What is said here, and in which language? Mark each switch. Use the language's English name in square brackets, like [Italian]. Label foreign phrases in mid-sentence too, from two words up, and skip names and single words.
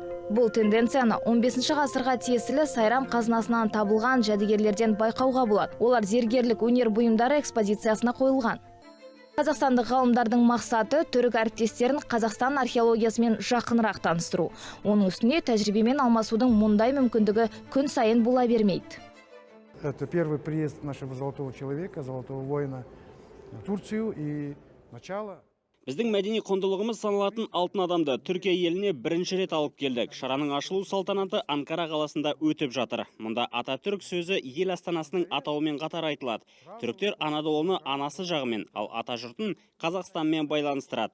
[Kazakh] Бұл тенденцияны 15 ғасырға тиесілі Сайрам қазынасынан табылған жәдігерлерден байқауға болады. Олар зергерлік өнер бұйымдары экспозициясына қойылған. Қазақстандық ғалымдардың мақсаты түрік әріптестерін Қазақстан археологиясымен жақынырақ таныстыру. Оның үстіне тәжірибемен алмасудың мұндай мүмкіндігі күн сайын бола бермейді. [Russian] Это первый приезд нашего золотого человека, золотого воина в Турцию и начало. [Kazakh] Біздің мәдени құндылығымыз саналатын алтын адамды Түркия еліне бірінші рет алып келдік. Шараның ашылу салтанаты Анкара қаласында өтіп жатыр. Мұнда Ататүрік сөзі ел астанасының атауымен қатар айтылады. Түріктер Анадолыны анасы жағымен, ал атажұртын Қазақстанмен байланыстырады.